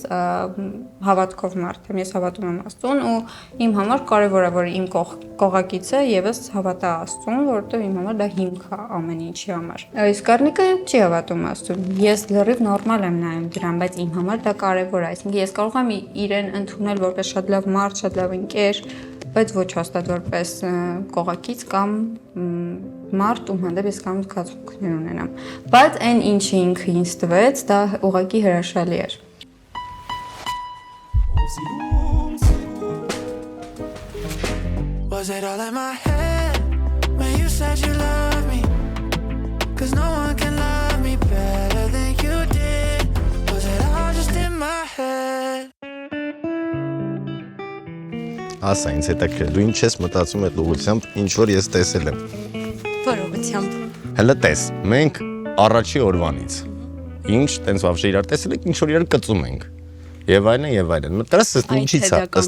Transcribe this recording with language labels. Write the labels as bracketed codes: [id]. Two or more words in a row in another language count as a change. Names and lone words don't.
[hy] հավատքով մարդ եմ, ես հավատում եմ Աստծուն ու իմ համար կարևոր է, որ իմ կողակիցը եւս հավատա Աստծուն, որովհետեւ իմ համար դա հիմք է ամեն ինչի համար։ Իսկ գառնիկը չի հավատում Աստծուն։ Ես լրիվ նորմալ եմ նայում դրան, բայց իմ համար դա կարևոր է, այսինքն ես կարող եմ իրեն ընդունել որպես շատ լավ մարդ, շատ լավ ընկեր, բայց ոչ հաստատ որպես կողակից կամ մարդ, ում հանդեպ ես կամ զգացմունքներ ունենամ։ Բայց այն ինչը ինքը ինձ տվեց, դա ուղղակի հրաշալի էր։ [en] Was it all in my head when you said you love me? 'Cause no one can love me better than you did. Was it all just in my head? [hy] Ասա ինձ հետաքրքիր, դու ինչ ես մտածում այդ ուղղությամբ, ինչ որ ես տեսել եմ։ Որ ուղղությամբ։ Հələ տես, մենք առաջի օրվանից ինչ տենց վավշե իրար տեսել ենք, ինչ որ իրար կծում ենք։ Եվ այլն։ Մտածես ինչի՞ց է ըստ քեզ։